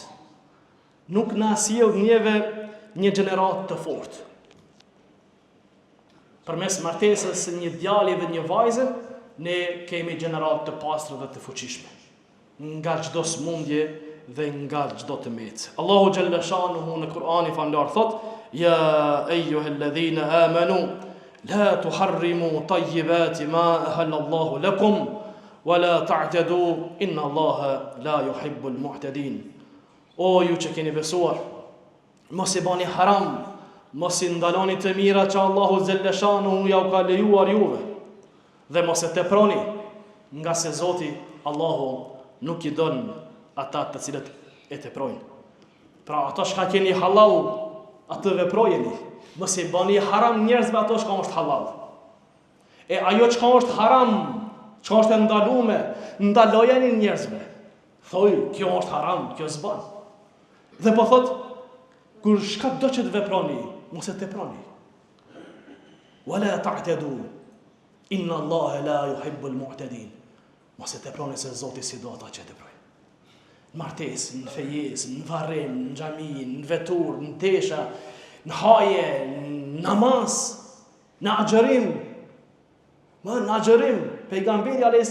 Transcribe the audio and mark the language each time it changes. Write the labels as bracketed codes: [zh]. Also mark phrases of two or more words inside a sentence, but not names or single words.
[sq] Nuk na sjell neve një gjenerat të fortë. Përmes martesës së një djali dhe një vajze, ne kemi gjenerat të pastër dhe të fuqishme. Nga çdo smundje dhe nga çdo tmerrje. Allahu [ar] جل شأنه [sq] në Kur'ani famlar thot: [ar] "يا أيها الذين آمنوا لا تحرموا طيبات ما أحل الله لكم ولا تعتدوا إن الله لا يحب المعتدين." [sq] O ju që keni besuar, mos i bani haram, mos i ndaloni të mira që Allahu [ar] جل شأنه [sq] ja u ka lejuar juve, dhe mos e teproni, nga se Zoti Allahu nuk i don ata të cilët e teprojnë. Pra ato shka keni halal, atë veprojeni. Mos i bani haram njerëzve ato shka është halal. E ajo çka është haram, çka është e ndaluar, ndalojeni njerëzve. Thoj, kjo është haram, kjo s'bën. Dhe po thot, kur shka do që të veproni, mos e teproni. [ar] ولا تعتدوا. إن الله لا يحب المعتدين. [sq] Mos e teproni se Zoti si do ata që teprojnë. Në martesë, në fejesë, në varrim, në xhami, në vetur, në tesha, në haje, në namaz, në agjërim. Në agjërim, pejgamberi a.s.